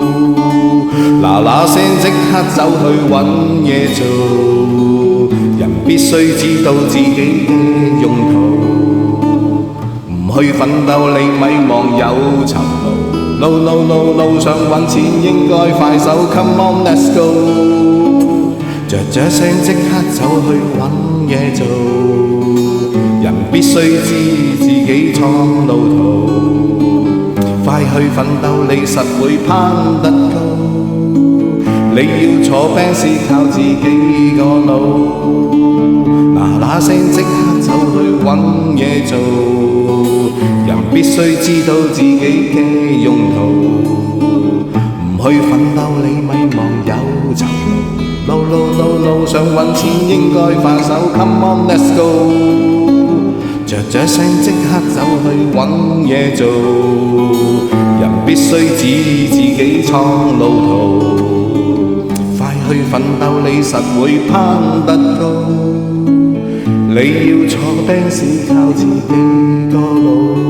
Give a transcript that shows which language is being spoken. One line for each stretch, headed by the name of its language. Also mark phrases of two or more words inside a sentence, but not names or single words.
Cantonese: 嗱聲即刻走去揾嘢做，人必須知道自己嘅用途，唔去奮鬥你咪忘有酬勞。
English: No no no no，
Cantonese: 想揾錢應該快手 ，
English: Come on let's go，
Cantonese: 着聲即刻走去揾嘢做，人必須知自己創路途，快去奮鬥你實會攀得高。你要坐Benz靠自己個腦，嗱聲即刻走去揾嘢做，人必須知道自己嘅用途，唔去奮鬥你咪忘有酬勞。
English: No no no no，
Cantonese: 想揾錢應該快手 ，
English: Come on let's go，
Cantonese: 着聲即刻走去揾嘢做，人必須指自己創路途，快去奮鬥你實會攀得高，你要坐Benz靠自己個腦。